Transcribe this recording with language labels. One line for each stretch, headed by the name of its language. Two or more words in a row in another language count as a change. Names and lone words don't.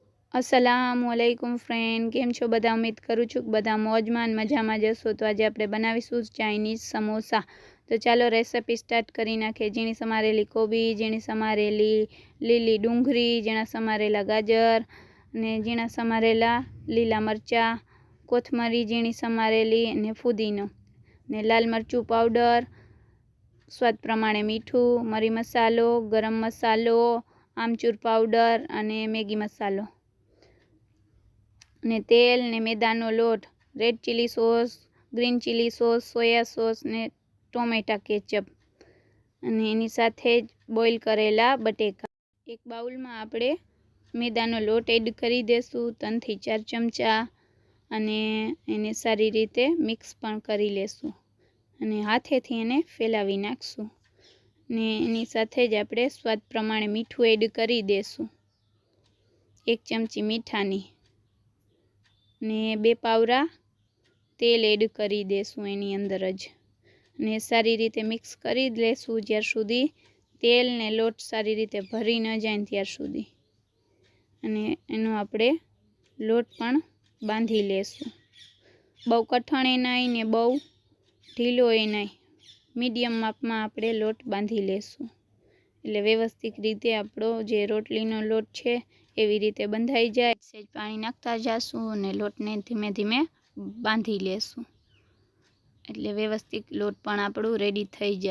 Gujarati: અસ્સલામુઅલૈકુમ ફ્રેન્ડ, કેમ છો બધા. ઉમ્મીદ કરું છું કે બધા મોજમાં ને મજામાં જ હશો। તો આજ આપણે બનાવીશું ચાઇનીઝ સમોસા। તો ચાલો રેસિપી સ્ટાર્ટ કરી નાખીએ. ઝીણી સમારેલી કોબી, ઝીણી સમારેલી લીલી ડુંગળી, ઝીણા સમારેલા ગાજર ને ઝીણા સમારેલા લીલા મરચા, કોથમરી ઝીણી સમારેલી ને ફુદીનો ને લાલ મરચું પાઉડર, સ્વાદ પ્રમાણે મીઠું, મરી મસાલો, ગરમ મસાલો, આમચૂર પાઉડર અને મેગી મસાલો ને તેલ ને મેદાનો લોટ,
English: Red chili sauce, green chili sauce, soya sauce
Gujarati: ને
English: tomato ketchup
Gujarati: અને એની સાથે જ બોઇલ કરેલા બટેકા। એક બાઉલ મેં આપણે મેદાનો લોટ એડ કરી દેશું 3 થી 4 ચમચા અને એને સારી રીતે મિક્સ પણ કરી લેશું અને હાથેથી એને ફેલાવી નાખશું ને એની સાથે જ આપણે સ્વાદ પ્રમાણે મીઠું એડ કરી દેશું। 1 ચમચી મીઠાની ને 2 પાવરા તેલ એડ કરી દેશું એની અંદર જ ને સારી રીતે મિક્સ કરી લેશું જ્યાર સુધી તેલ ને લોટ સારી રીતે ભરી ન જાય ત્યાર સુધી અને એનો આપણે લોટ પણ બાંધી લેશું। બહુ કઠણે નહીં ને બહુ ઢીલોય નહીં, મીડિયમ માપ મેં આપણે લોટ બાંધી લેશું એટલે વ્યવસ્થિત રીતે આપણો જે રોટલીનો લોટ છે એવી રીતે બંધાઈ જાય। સેજ પાણી નાખતા જાશું અને લોટને ધીમે ધીમે બાંધી લેશું એટલે વ્યવસ્થિત લોટ પણ આપણો રેડી થઈ જાય।